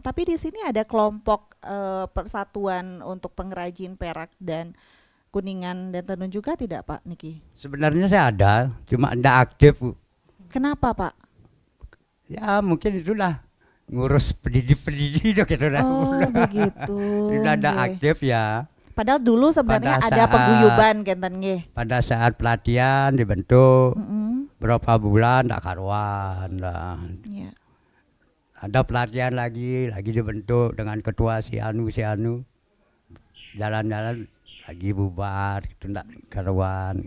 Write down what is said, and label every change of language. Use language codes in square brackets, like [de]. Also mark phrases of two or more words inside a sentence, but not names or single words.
[id] Tapi di sini ada kelompok persatuan untuk pengrajin perak dan kuningan dan tenun juga tidak Pak Niki? Sebenarnya saya ada, cuma tidak aktif, Bu. Kenapa Pak? Ya mungkin itulah ngurus pendidik gitu dah. Oh begitu. Sudah ada Nggih. aktif ya. Padahal dulu sebenarnya Pada ada saat- [ban] paguyuban kenten nggih. [id] Pada saat pelatihan dibentuk Mm-mm. berapa bulan tak karuan lah. Iya. Ada pelatihan lagi dibentuk dengan ketua si anu. Jalan-jalan lagi bubar itu ndak karuan.